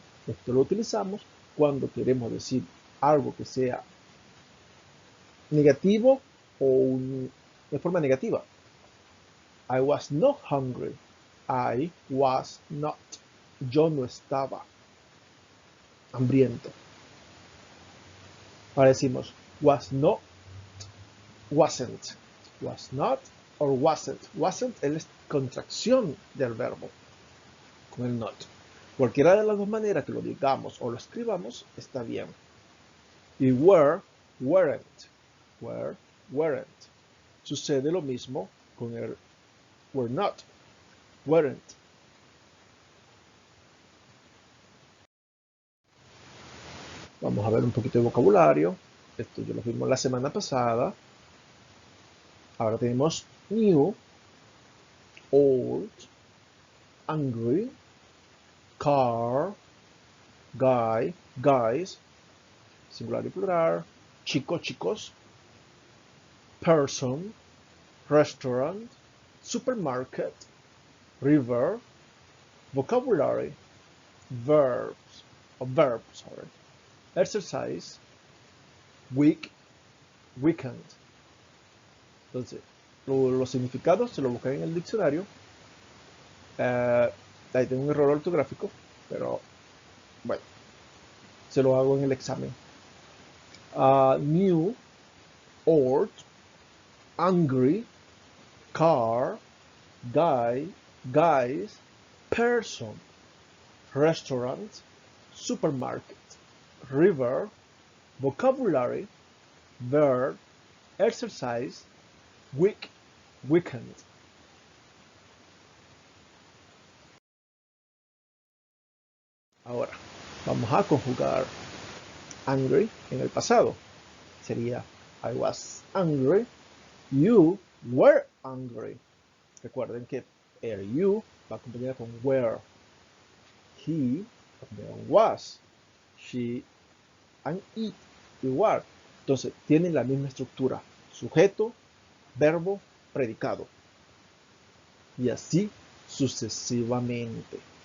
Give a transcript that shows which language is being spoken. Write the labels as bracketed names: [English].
[Spanish] Esto lo utilizamos cuando queremos decir algo que sea negativo o de forma negativa. [English] I was not hungry. I was not. [Spanish] Yo no estaba hambriento. Ahora decimos [English] was not, wasn't. Was not or wasn't. [Spanish] Wasn't es la contracción del verbo con el not. Cualquiera de las dos maneras que lo digamos o lo escribamos está bien. [English] Y were, weren't. Were, weren't. [Spanish] Sucede lo mismo con el [English] were not, weren't. [Spanish] Vamos a ver un poquito de vocabulario. Esto yo lo vimos la semana pasada. Ahora tenemos [English] new, old, angry, car, guy, guys, [Spanish] singular y plural, chico, chicos, [English] person, restaurant, supermarket, river, vocabulary, verbs, exercise, week, weekend. [Spanish] Entonces, los significados se lo buscan en el diccionario. Ahí tengo un error ortográfico, pero bueno, se lo hago en el examen. [English] New, old, angry, car, guy, guys, person, restaurant, supermarket, river, vocabulary, verb, exercise, week, weekend. [Spanish] Ahora, vamos a conjugar angry en el pasado. Sería [English] I was angry, you were angry. [Spanish] Recuerden que el you va acompañado con were. He va acompañado con was. [English] She and it [Spanish] igual. Entonces, tienen la misma estructura. Sujeto, verbo, predicado. Y así sucesivamente.